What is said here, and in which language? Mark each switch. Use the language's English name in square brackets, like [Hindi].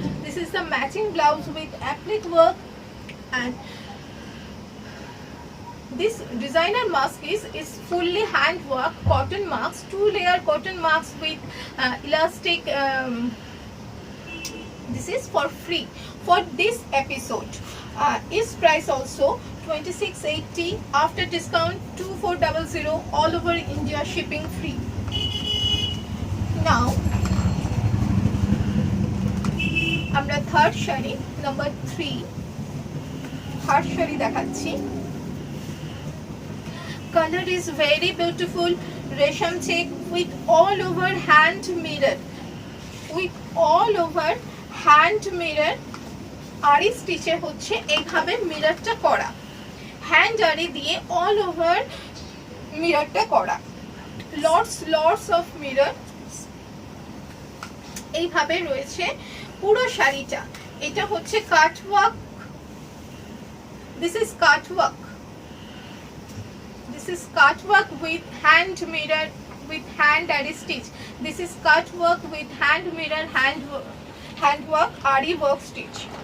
[English] This is the matching blouse with applique work, and this designer mask is fully hand work cotton mask, 2-layer cotton mask with elastic. This is for free for this episode. Is price also 2680, after discount 2400, all over India shipping free. [Bangla] Now আমরা third sari number 3 third sari দেখাচ্ছি. [English] Color is very beautiful, resham check with all over hand mirror, with all over hand mirror. [Bangla] আরি স্টিচে হচ্ছে এইভাবে মিররটা করা, hand আরি দিয়ে all over মিররটা করা, [English] lots of mirror [Bangla] এইভাবে রয়েছে পুরো শাড়িটা. এটা হচ্ছে [English] Cut work, this is cut work, this is cut work with hand mirror with hand ari stitch. This is cut work with hand mirror, hand work ari work stitch.